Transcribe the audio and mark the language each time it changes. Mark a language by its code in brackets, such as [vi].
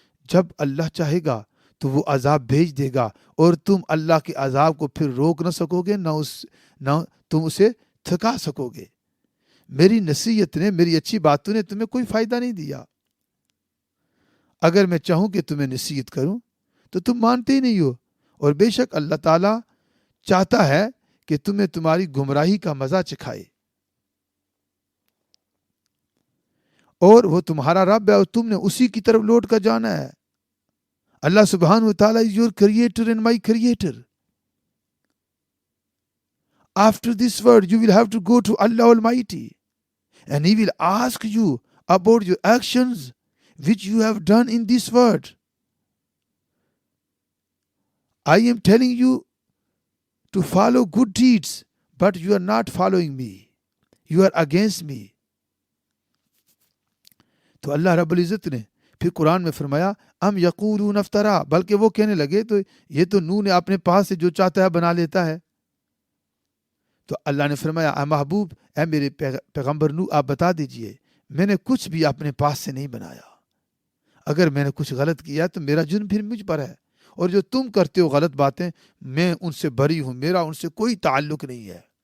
[ur] جب اللہ چاہے گا تو وہ عذاب بھیج دے گا، اور تم اللہ کے عذاب کو پھر روک نہ سکو گے، نہ تم اسے تھکا سکو گے۔ میری نصیحت نے، میری اچھی باتوں نے تمہیں کوئی فائدہ نہیں دیا۔ اگر میں چاہوں کہ تمہیں نصیحت کروں تو تم مانتے ہی نہیں ہو، اور بے شک اللہ تعالیٰ چاہتا ہے کہ تمہیں تمہاری گمراہی کا مزہ چکھائے، اور وہ تمہارا رب ہے، اور تم نے اسی کی طرف لوٹ کر جانا ہے۔ اللہ سبحانہ و تعالیٰ [en] is your creator and my creator. After this word, you will have to go to Allah Almighty, and He will ask you about your actions which you have done in this word. I am telling you to follow good deeds, but you are not following me. You are against me. [ur] تو اللہ رب العزت نے پھر قرآن میں فرمایا ام یقولون افترا، بلکہ وہ کہنے لگے تو یہ تو نوح نے اپنے پاس سے جو چاہتا ہے بنا لیتا ہے۔ تو اللہ نے فرمایا اے محبوب، اے میرے پیغمبر نوح، آپ بتا دیجئے میں نے کچھ بھی اپنے پاس سے نہیں بنایا۔ اگر میں نے کچھ غلط کیا تو میرا جرم پھر مجھ پر ہے، اور جو تم کرتے ہو غلط باتیں میں ان سے بری ہوں، میرا ان سے کوئی تعلق نہیں ہے۔